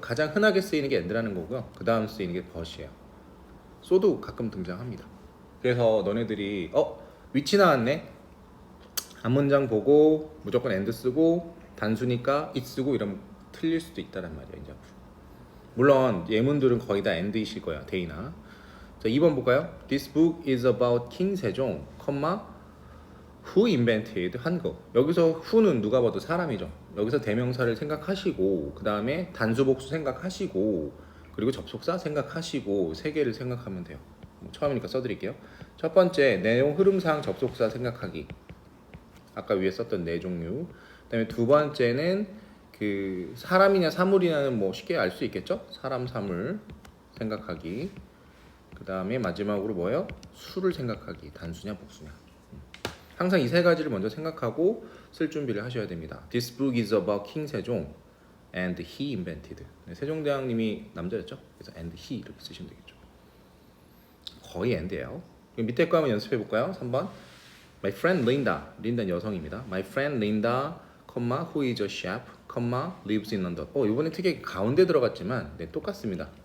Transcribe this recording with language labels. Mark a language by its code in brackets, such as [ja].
[ko] 가장 흔하게 쓰이는 게 and라는 거고요. 그 다음 쓰이는 게 but이에요. so도 가끔 등장합니다. 그래서 너네들이 위치 나왔네? 한 문장 보고 무조건 and 쓰고 단수니까 it 쓰고 이러면 틀릴 수도 있다는 말이에요. 이제 물론 예문들은 거의 다 and이실 거야, 데이나. 자, 2번 볼까요? [en] This book is about King 세종, who invented 한국. [ko] 여기서 who는 누가 봐도 사람이죠. 여기서 대명사를 생각하시고 그 다음에 단수복수 생각하시고 그리고 접속사 생각하시고 세 개를 생각하면 돼요. 처음이니까 써드릴게요. 첫 번째, 내용 흐름상 접속사 생각하기. 아까 위에 썼던 네 종류. 그다음에 두 번째는 그 사람이냐 사물이냐는 쉽게 알 수 있겠죠? 사람, 사물 생각하기. 그 다음에 마지막으로 뭐예요? 수를 생각하기. 단수냐 복수냐. 항상 이 세 가지를 먼저 생각하고 쓸 준비를 하셔야 됩니다. [en] This book is about King 세종 and he invented. [ko] 네, 세종대왕님이 남자였죠? 그래서 [en] and he [ko] 이렇게 쓰시면 되겠죠. 거의 and예요. 밑에 거 한번 연습해 볼까요? 3번. [en] My friend Linda. [ko] 린다는 여성입니다. [en] My friend Linda, who is a chef, lives in London. [ko] 이번에 특이하게 가운데 들어갔지만 네, 똑같습니다.